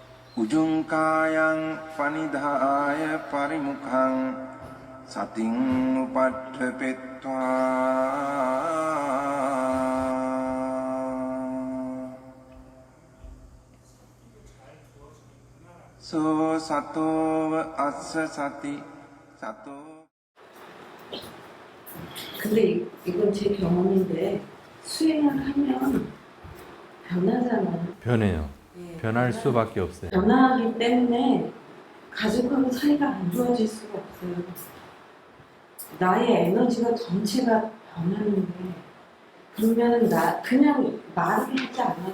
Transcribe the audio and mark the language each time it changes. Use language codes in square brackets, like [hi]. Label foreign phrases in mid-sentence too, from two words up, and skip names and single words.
[pi] Ujungkayang panidhaya parimukhang sating upadhepetva so sato assa sati sato. [ko] 근데 이건 제 경험인데 수행을 하면 변하잖아요. 변해요. 예, 변할 수밖에 없어요. 변하기 때문에 가족하고 사이가 안 좋아질 수가 없어요. 나의 에너지가 전체가 변하는데 그러면 나 그냥 말을 하지 않아도